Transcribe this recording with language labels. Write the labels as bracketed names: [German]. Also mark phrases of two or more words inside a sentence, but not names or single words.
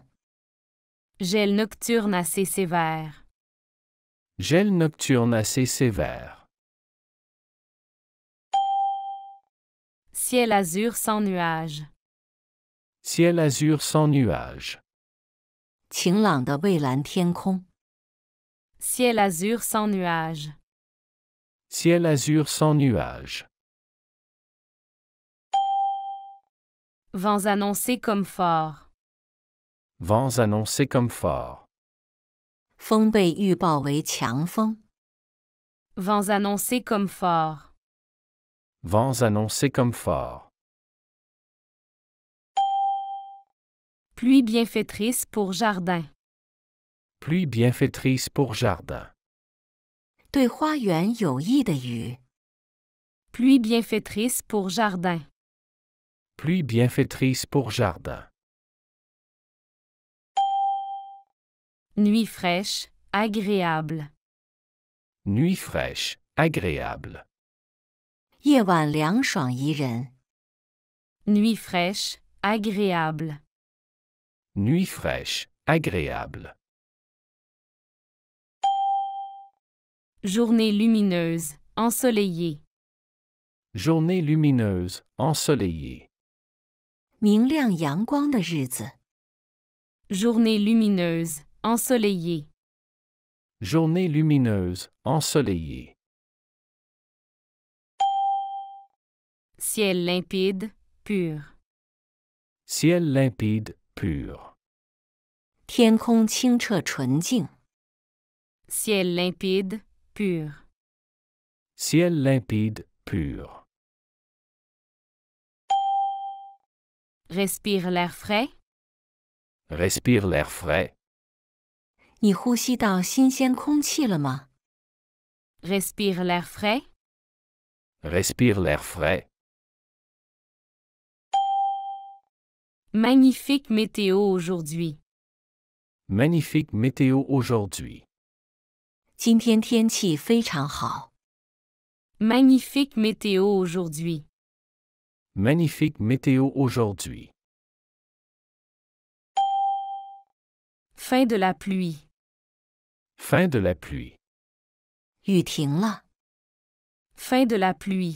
[French] Gel nocturne assez sévère. Gel nocturne assez sévère. Ciel azur sans nuages. Ciel azur sans nuages. [Chinese] 晴朗的蔚蓝天空。 [French] Ciel azur sans nuages. Ciel azur sans nuages. Vents annoncés comme forts. Vents annoncés comme forts. [Chinese] 风被预报为强风。 [French] Vents annoncés comme forts. Vents annoncés comme forts. Pluie bienfaitrice pour jardin. Pluie bienfaitrice pour jardin. [Chinese] 对花园有益的雨。 [French] Pluie bienfaitrice pour jardin. Pluie bienfaitrice pour jardin. Nuit fraîche, agréable. Nuit fraîche, agréable. [Chinese] 夜晚凉爽宜人。 [French] Nuit fraîche, agréable. Nuit fraîche, agréable. Journée lumineuse, ensoleillée. Journée lumineuse, ensoleillée. [Chinese] 明亮阳光的日子。 [French] Journée lumineuse, ensoleillée. Journée lumineuse, ensoleillée. Ciel limpide, pur. Ciel limpide, pur. [Chinese] 天空清澈纯净。 [French] Ciel limpide, pur. Ciel limpide, pur. Respire l'air frais. Respire l'air frais. [Chinese] 你呼吸到新鲜空气了吗？ [French] Respire l'air frais. Respire l'air frais. Magnifique météo aujourd'hui. Magnifique météo aujourd'hui. [Chinese] 今天天气非常好。 [French] Magnifique météo aujourd'hui. Magnifique météo aujourd'hui. Fin de la pluie. Fin de la pluie. [Chinese] 雨停了。 [French] Fin de la pluie.